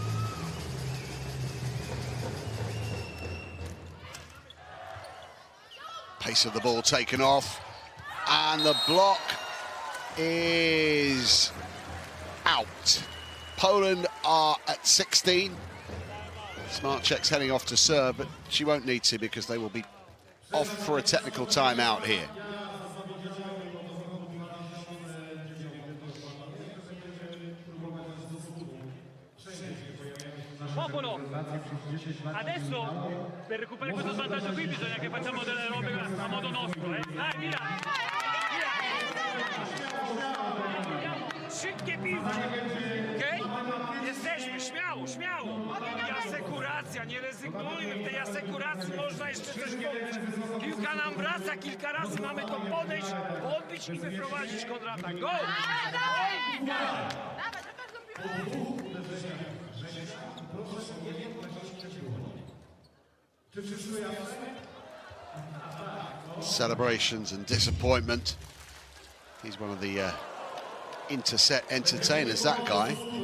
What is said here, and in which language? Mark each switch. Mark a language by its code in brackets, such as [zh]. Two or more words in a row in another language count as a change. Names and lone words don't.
[en] Pace of the ball taken off, and the block is out. Poland are at 16. Smartcheck's heading off to serve, but she won't need to because they will be off for a technical timeout here. [it] Popolo, adesso per recuperare questo svantaggio qui bisogna che facciamo delle robe a modo nostro, Dai, via! [pl] Szybkie piłki, okej? Jesteśmy, śmiało, śmiało! I asekuracja, nie rezygnujmy, w tej asekuracji można jeszcze coś zrobić. Piłka nam wraca, kilka razy mamy to podejść, odbić i wyprowadzić kontratak. [en] Go! Celebrations and disappointment. He's one of the interset entertainers, that guy.